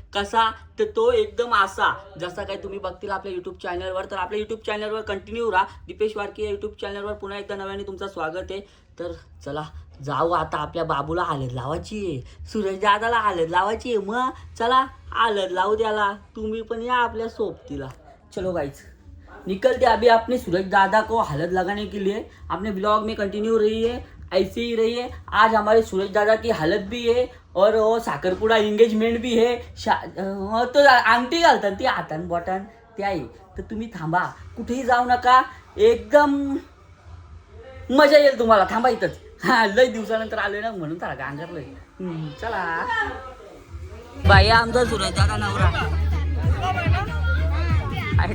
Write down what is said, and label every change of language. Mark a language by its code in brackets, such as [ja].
[mr] कसा तर तो एकदम असा जसा काय तुम्ही बघतील आपल्या युट्यूब चॅनलवर. तर आपल्या युट्यूब चॅनलवर कंटिन्यू राहा. दीपेश वारके या युट्यूब चॅनलवर पुन्हा एकदा नव्याने तुमचं स्वागत आहे. तर चला जाऊ आता. आपल्या बाबूला हळद लावायची आहे, सूरज दादाला हळद लावायची आहे. मग चला हळद लावू द्याला. तुम्ही पण या आपल्या सोबतीला. [hi] चलो गाइस निकलते अभी अपने सूरज दादा को हलद लगाने के लिए. अपने ब्लॉग में कंटिन्यू रहिए, ऐसे ही रहिए. आज हमारे सूरज दादा की हलद भी है और वो साखरपुडा एंगेजमेंट भी है. [mr] तो अंगठी घालतात ती हातान बॉटन ते आहे. तर तुम्ही थांबा, कुठेही जाऊ नका. एकदम मजा येईल तुम्हाला. थांबा इथंच. हा लय दिवसानंतर आलोय ना म्हणून त्याला गांगरलोय. चला बाई आमचा सूरज दादा नवरा आहे.